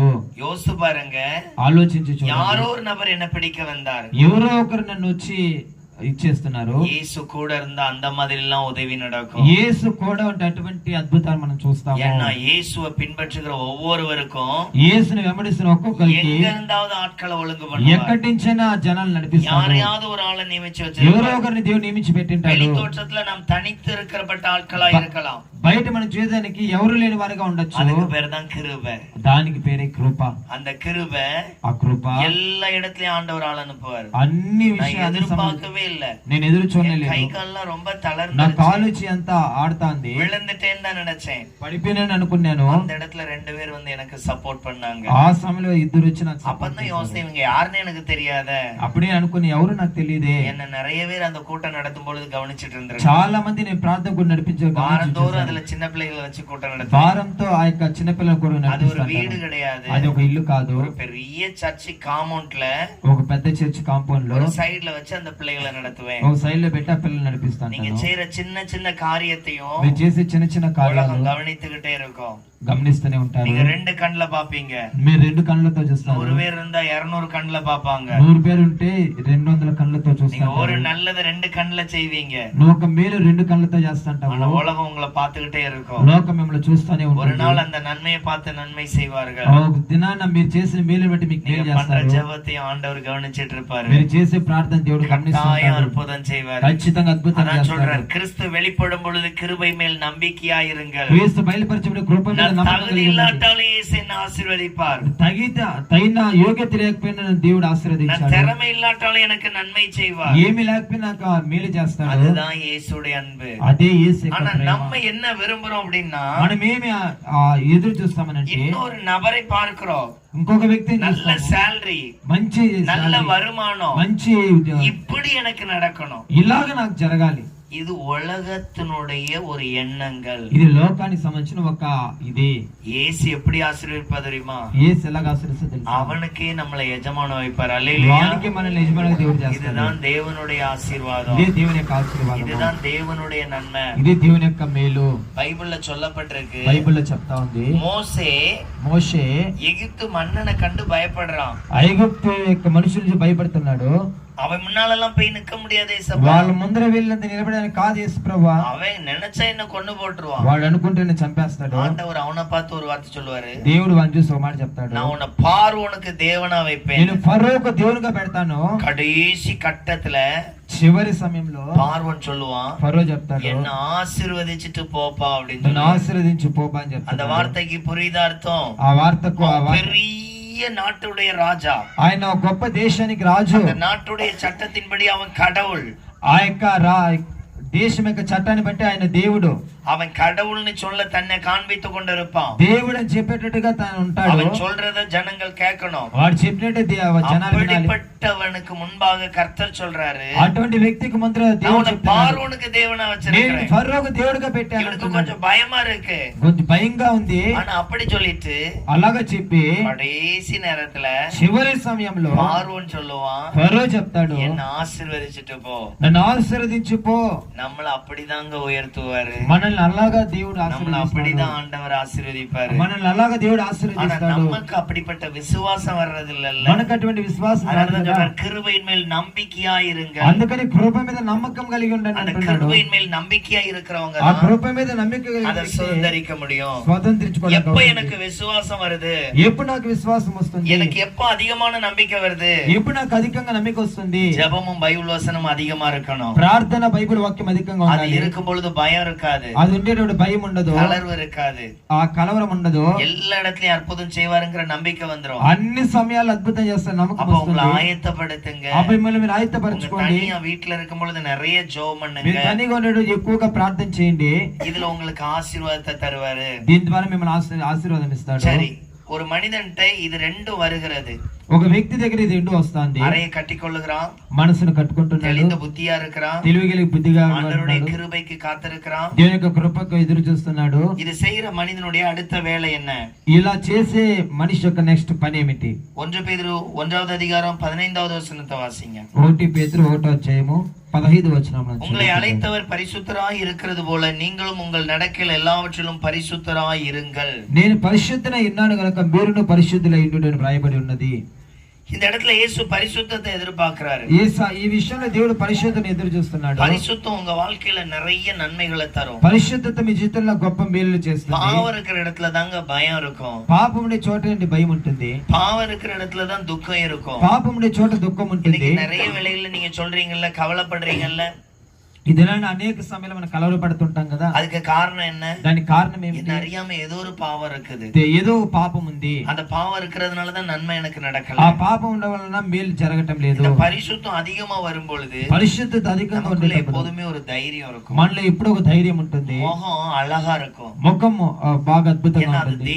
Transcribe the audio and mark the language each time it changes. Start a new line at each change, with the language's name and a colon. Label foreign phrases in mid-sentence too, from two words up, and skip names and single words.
Tamil: யோசிச்சு பாருங்க,
Telugu: ఆలోచించి చూడండి.
Tamil: யாரோ ஒரு நபர் என்ன பிடிக்க வந்தார்.
Telugu: ఎవరో ఒకరు నన్ను వచ్చి ఇచ్చేస్తున్నారు.
Tamil: இயேசு கூட இருந்தா அந்த மாதிரி எல்லாம் உதவி நடக்கும்.
Telugu: యేసు కూడా ఉంటే అటువంటి అద్భుతాలు మనం చూస్తాము.
Tamil: ஏன்னா இயேசுவை பின்பற்றுகிற ஒவ்வொருவருக்கும்
Telugu: యేసుని వెంబడిస్తున్న ఒక్కొక్కరికి
Tamil: எங்க இருந்தாவது ஆட்களை ஒழுங்கு பண்ணுவார்.
Telugu: ఎక్కడి నుంచైనా జనాలు నడిపిస్తారు.
Tamil: யாரையாவது ஒரு ஆளை நியமிச்சு
Telugu: ఎవరో
Tamil: வச்சிருக்காரு.
Telugu: ఒకరిని దేవుడు నియమించి పెట్టింటాడు.
Tamil: வெளி தோற்றத்துல நாம் தனித்து இருக்கிறப்பட்ட ஆட்களா இருக்கலாம்.
Telugu: బయట మనం చూసేదానికి ఎవరు లేని వారిగా ఉండొచ్చు.
Tamil: அதுக்கு பேர் தான் கிருபை.
Telugu: దానికి పేరే కృప.
Tamil: அந்த கிருபை
Telugu: ఆ కృప
Tamil: எல்லா இடத்துலயும் ஆண்டவர் ஆள் அனுப்புவார்.
Telugu: అన్ని
Tamil: நான்
Telugu: విషయాలు
Tamil: எதிர்பார்க்கவே இல்ல.
Telugu: నేను ఎదురు
Tamil: என் கை
Telugu: చూడలేదు.
Tamil: கால்லாம் ரொம்ப
Telugu: నా
Tamil: தளர்ந்து
Telugu: కాలుచి అంతా ఆడుతాంది.
Tamil: விழுந்துட்டேன்னு தான் நினைச்சேன்.
Telugu: పడిపోయినాను అనుకున్నాను.
Tamil: அந்த இடத்துல 2 பேர் வந்து எனக்கு சப்போர்ட் பண்ணாங்க.
Telugu: ఆ సమయంలో ఇద్దరు వచ్చి నాకు support
Tamil: அப்பதான்
Telugu: చేశారు.
Tamil: யோசனை, இவங்க யாருன்னு எனக்கு தெரியாத.
Telugu: అప్పుడే అనుకుని ఎవరు నాకు తెలియదే.
Tamil: என்ன நிறைய பேர் அந்த கூட்டம் நடத்தும் பொழுது கவனிச்சிட்டு இருந்தாங்க.
Telugu: చాలా మంది నేను ప్రార్థన కూడా నడిపించే
Tamil: வாரந்தோறும் அதுல சின்ன பிள்ளைகளை வச்சு கூட்டம் நடத்தும்.
Telugu: వారంతో ఆ యొక్క చిన్నపిల్లల కూడా
Tamil: அது ஒரு வீடு
Telugu: నడిపిస్తాను.
Tamil: கிடையாது.
Telugu: అది ఒక ఇల్లు కాదు.
Tamil: ஒரு பெரிய சர்ச் காம்பவுண்ட்ல
Telugu: ఒక పెద్ద చర్చ్ కాంపౌండ్ లో
Tamil: ஒரு சைடுல வச்சு அந்த பிள்ளைகளை நடத்துவேன்.
Telugu: ఒక సైడ్ లో పెట్టి ఆ పిల్లలు నడిపిస్తాను.
Tamil: நீங்க செய்யற சின்ன சின்ன காரியத்தையும்
Telugu: మీరు చేసే చిన్న చిన్న కార్యాలు
Tamil: உலகம் கவனித்துக்கிட்டே இருக்கும்.
Telugu: గమనిస్తూనే ఉంటారు.
Tamil: நீங்க 2 கண்ணுல பாப்பீங்க.
Telugu: మీరు 2 కళ్ళతో చూస్తారు.
Tamil: 100 பேர் இருந்தா 200 கண்ணுல பாப்பாங்க.
Telugu: 100 பேరు ఉంటే 200 కళ్ళతో
Tamil: நீங்க
Telugu: చూస్తారు.
Tamil: ஒரு நல்லது 2 கண்ணுல செய்வீங்க.
Telugu: నువ్వు ఒక మేలు 2 కళ్ళతో చేస్తుంటావు.
Tamil: ஆனா உலகம் உங்களை பார்த்துக்கிட்டே இருக்கும்.
Telugu: లోకం మిమ్మల్ని చూస్తూనే
Tamil: ஒரு
Telugu: ఉంటుంది.
Tamil: நாள் அந்த நன்மையை பார்த்து நன்மை செய்வார்கள்.
Telugu: ఒక దినాన మీరు చేసిన మేలు బట్టి మీకు మేలు
Tamil: நீங்க பண்ற
Telugu: చేస్తారు.
Tamil: ஜெபத்தையும் ஆண்டவர் கவனிச்சிட்டு இருப்பாரு.
Telugu: మీరు చేసే ప్రార్థన దేవుడు గమనిస్తాడు.
Tamil: அற்புதம் செய்வார்.
Telugu: ఖచ్చితంగా అద్భుతం
Tamil: அதான்
Telugu: చేస్తాడు.
Tamil: சொல்றார், கிறிஸ்து வெளிப்படும் பொழுது கிருபை மேல் நம்பிக்கையாயிருங்கள்.
Telugu: క్రీస్తు బయలుపరిచినప్పుడు కృప మీద నమ్మకం
Tamil: தகுதி
Telugu: కలిగి ఉండండి.
Tamil: இல்லாட்டாலே இயேசு என்னை ஆசீர்வதிப்பார்.
Telugu: తగిన యోగ్యత లేకపోయినా దేవుడు
Tamil: நான்
Telugu: ఆశీర్వదించాడు.
Tamil: திறமை இல்லாட்டாலும் எனக்கு நன்மை செய்வார்.
Telugu: ఏమి లేకపోయినా నాకు మేలు చేస్తాడు.
Tamil: அதுதான் இயேசுடைய அன்பு.
Telugu: అదే యేసు యొక్క
Tamil: ஆனா
Telugu: ప్రేమ.
Tamil: நம்ம என்ன விரும்புறோம் அப்படின்னா,
Telugu: మనం ఏమి ఎదురు చూస్తామనంటే
Tamil: இன்னொரு நபரை பார்க்கிறோம்.
Telugu: ఇంకొక వ్యక్తిని
Tamil: நல்ல
Telugu: చూస్తాము.
Tamil: salary,
Telugu: మంచి
Tamil: நல்ல salary, வருமானம்,
Telugu: మంచి
Tamil: இப்படி எனக்கு நடக்கணும்.
Telugu: ఇలాగ నాకు జరగాలి.
Tamil: இது உலகத்தினுடைய ஒரு எண்ணங்கள்.
Telugu: ఇది లోకానికి సంబంధించిన ఒక ఇది.
Tamil: இயேசு எப்படி ஆசீர்வதிப்பா தெரியுமா?
Telugu: యేసు ఎలాగ ఆశీర్వదిస్తాడో తెలుసా?
Tamil: அவனுக்கே நம்மளை எஜமான வைப்பார். அல்லேலூயா.
Telugu: వానికి మనల్ని యజమానిగా దేవుడు చేస్తాడు.
Tamil: இதுதான் தேவனுடைய ஆசீர்வாதம்.
Telugu: ఇదే దేవుని యొక్క ఆశీర్వాదం.
Tamil: இதுதான் தேவனுடைய நன்மை.
Telugu: ఇదే దేవుని యొక్క మేలు.
Tamil: பைபிள்ல சொல்லப்பட்டிருக்கு.
Telugu: బైబిల్లో చెప్తా ఉంది.
Tamil: மோசே எகிப்து மன்னனை கண்டு பயப்படுறான்.
Telugu: ఐగుప్తు యొక్క మనుషుల నుంచి భయపడుతున్నాడు.
Tamil: அவன் முன்னாலெல்லாம் போய் நிக்க முடியாது.
Telugu: వాళ్ళ ముందర వెళ్ళినంత నిలబడడానికి కాదు యేసు ప్రభువా.
Tamil: அவன் நினைச்சா என்ன கொண்டு போட்டுருவான்.
Telugu: వాడు అనుకుంటేనే చంపేస్తాడు.
Tamil: ஆண்டவர் அவனை பார்த்து ஒரு வார்த்தை சொல்லுவாரு.
Telugu: దేవుడు వాడిని చూసి ఒక మాట చెప్తాడు.
Tamil: நான் உன்னை பார்வோனுக்கு தேவனா வைப்பேன்.
Telugu: నేను ఫరోకు దేవునిగా పెడతాను.
Tamil: கடைசி கட்டத்துல
Telugu: చివరి సమయంలో
Tamil: பார்வோன் சொல்லுவான்,
Telugu: ఫరో చెప్తాడు,
Tamil: என்ன ஆசீர்வதிச்சிட்டு போப்பா அப்படின்னு
Telugu: నన్ను ఆశీర్వదించి పోపా అని చెప్తాడు.
Tamil: அந்த வார்த்தைக்கு புரியுதா அர்த்தம்?
Telugu: ఆ వార్తకు
Tamil: பெரிய நாட்டுடைய ராஜா,
Telugu: ఆయన ఒక గొప్ప దేశానికి రాజు.
Tamil: அந்த நாட்டுடைய சட்டத்தின்படி அவன் கடவுள்.
Telugu: ఆ యొక్క దేశం యొక్క చట్టాన్ని బట్టి ఆయన దేవుడు.
Tamil: அவன் கடவுள்னு சொல்ல தன்னை காண்பித்து கொண்டிருப்பான்.
Telugu: దేవుడు అని చెప్పేటట్టుగా తాను ఉంటాడు.
Tamil: அவன் சொல்றத ஜனங்கள் கேட்கணும்.
Telugu: వాడు చెప్పినట్టే జనాలు వినాలి.
Tamil: அப்படிப்பட்டவனுக்கு முன்பாக கர்த்தர் சொல்றாரு,
Telugu: అటువంటి వ్యక్తికి ముందర దేవుడు చెప్తున్నాడు,
Tamil: பார்வோனுக்கு தேவனா
Telugu: నేను
Tamil: வச்சிருக்கிறேன்.
Telugu: ఫరోకు దేవుడిగా పెట్టాను.
Tamil: இவனுக்கு கொஞ்சம் பயமா இருக்கு,
Telugu: కొంచెం భయంగా ఉంది.
Tamil: ஆனா அப்படி சொல்லிட்டு
Telugu: అలాగా చెప్పి
Tamil: கடைசி நேரத்துல
Telugu: చివరి సమయంలో
Tamil: பார்வோன் சொல்லுவான்,
Telugu: ఫరో చెప్తాడు,
Tamil: என்ன ஆசீர்வதிச்சிட்டு போ.
Telugu: నన్ను ఆశీర్వదించి పో.
Tamil: நம்மள அப்படிதாங்க உயர்த்துவாரு.
Telugu: మనల్ని అలాగా దేవుడు
Tamil: நம்மள அப்படிதான் ஆண்டவர் ஆசீர்வதிப்பாரு.
Telugu: మనల్ని అలాగా దేవుడు
Tamil: ஆனா
Telugu: ఆశీర్వదిస్తాడు.
Tamil: நமக்கு அப்படிப்பட்ட விசுவாசம் வர்றது இல்லல்ல.
Telugu: మనకు అటువంటి విశ్వాసం రాదు కదా.
Tamil: கிருபையின் மேல் நம்பிக்கையா இருங்க.
Telugu: అందుకని కృప మీద నమ్మకం కలిగి ఉండండి
Tamil: அந்த
Telugu: అంటున్నాడు.
Tamil: கிருபையின் மேல் நம்பிக்கையா இருக்கிறவங்க
Telugu: ఆ కృప మీద నమ్మిక
Tamil: அதை
Telugu: కలిగి
Tamil: சுதந்தரிக்க முடியும்.
Telugu: స్వతంత్రించుకోవడానికి
Tamil: எப்ப
Telugu: అవుతుంది.
Tamil: எனக்கு விசுவாசம் வருது,
Telugu: ఎప్పుడు నాకు విశ్వాసం వస్తుంది,
Tamil: எனக்கு எப்ப அதிகமான நம்பிக்கை வருது,
Telugu: ఎప్పుడు నాకు అధికంగా నమ్మిక వస్తుంది,
Tamil: ஜெபமும் பைபிள் வசனமும் அதிகமா இருக்கணும்.
Telugu: ప్రార్థన బైబిల్ వాక్యం అధికంగా
Tamil: அது
Telugu: ఉండాలి.
Tamil: இருக்கும் பொழுது பயம் இருக்காது,
Telugu: అది ఉండేటప్పుడు భయం ఉండదు,
Tamil: தளர்வு இருக்காது,
Telugu: ఆ కలవరం ఉండదు.
Tamil: எல்லா இடத்துலயும் அற்புதம் செய்வாருங்கிற நம்பிக்கை வந்துரும்.
Telugu: అన్ని సమయాలు అద్భుతం చేస్తారు, నమ్మకం
Tamil: அப்ப உங்களை
Telugu: వస్తుంది.
Tamil: ஆயத்தப்படுத்துங்க.
Telugu: అప్పుడు మిమ్మల్ని మీరు
Tamil: உங்க
Telugu: ఆయత్తపరచుకోండి.
Tamil: தனியா வீட்டுல இருக்கும் பொழுது நிறைய ஜெபம்
Telugu: మీరు
Tamil: பண்ணுங்க.
Telugu: తనిగా ఉండేటప్పుడు ఎక్కువగా ప్రార్థన చేయండి.
Tamil: இதுல உங்களுக்கு ஆசீர்வாதத்தை தருவாரு.
Telugu: దీని ద్వారా మిమ్మల్ని ఆశీర్వాదం ఇస్తాడు.
Tamil: சரி, ஒரு மனிதன்ட்ட இது ரெண்டும் வருகிறது.
Telugu: ఒక వ్యక్తి దగ్గర ఇది రెండు వస్తుంది.
Tamil: அறையை கட்டிக்கொள்ளுகிறான்,
Telugu: మనసును కట్టుకుంటున్నాడు,
Tamil: தெளிந்த புத்தியா இருக்கிறான்,
Telugu: తెలివిగల బుద్ధిగా
Tamil: ஆண்டவருடைய
Telugu: ఉన్నాడు,
Tamil: கிருபைக்கு காத்திருக்கிறான்.
Telugu: దేవుని యొక్క కృపకు ఎదురు చూస్తున్నాడు.
Tamil: இது செய்யற மனிதனுடைய அடுத்த வேலை என்ன?
Telugu: ఇలా చేసే మనిషి యొక్క నెక్స్ట్ పని ఏమిటి?
Tamil: 1 பேதுரு 1வது அதிகாரம் 15வது வசனத்தை வாசிங்க.
Telugu: 1 పేతురు 1వ అధ్యాయము 15వ వచనం నుంచి.
Tamil: உங்களை அழைத்தவர் பரிசுத்தராய் இருக்கிறது போல நீங்களும் உங்கள் நடக்கையில் எல்லாவற்றிலும் பரிசுத்தராய் இருங்கள்.
Telugu: నేను పరిశుద్ధునై ఉన్నాను గనుక మీరును పరిశుద్ధులై ఉండుడని వ్రాయబడి ఉన్నది.
Tamil: இந்த இடத்துல இயேசு பரிசுத்தத்தை எதிர்பார்க்கிறாரு.
Telugu: ఈ విషయంలో దేవుడు పరిశుద్ధతను ఎదురు చూస్తున్నాడు.
Tamil: பரிசுத்தம் உங்க வாழ்க்கையில நிறைய நன்மைகளை தரும்.
Telugu: పరిశుద్ధత మీ జీవితంలో గొప్ప మేలులు చేస్తుంది.
Tamil: பாவம் இருக்கிற இடத்துல தாங்க பயம் இருக்கும்.
Telugu: పాపం ఉండే చోట నుండి భయం ఉంటుంది.
Tamil: பாவம் இருக்கிற இடத்துல தான் துக்கம் இருக்கும்.
Telugu: పాపం ఉండే చోట దుఃఖం ఉంటుంది.
Tamil: இன்னைக்கு நிறைய வேளைகள்ல நீங்க சொல்றீங்கல்ல, கவலைப்படுறீங்கல்ல,
Telugu: ఇదిలాంటి అనేక సమయంలో మనం కలవరపడుతుంటాం కదా.
Tamil: அதுக்கு காரணம் என்ன?
Telugu: దానికి కారణం ఏమిటి?
Tamil: என்ன அறியாம ஏதோ ஒரு பாவம் இருக்குது.
Telugu: ఏదో పాపం ఉంది.
Tamil: அந்த பாவம் இருக்கிறதுனால தான் நன்மை எனக்கு நடக்கல.
Telugu: ఆ పాపం ఉండడం వలన మేలు జరగటం లేదు.
Tamil: இந்த பரிசுத்தம் அதிகமா வரும் பொழுது
Telugu: పరిశుద్ధత అధికంగా
Tamil: நமக்குள்ள
Telugu: ఉండేటప్పుడు
Tamil: எப்போதுமே ஒரு தைரியம் இருக்கும்.
Telugu: మనలో ఇప్పుడు ఒక ధైర్యం ఉంటుంది.
Tamil: முகம் அழகா இருக்கும்.
Telugu: ముఖం బాగా అద్భుతంగా
Tamil: ஏன்னா அது
Telugu: ఉంటుంది.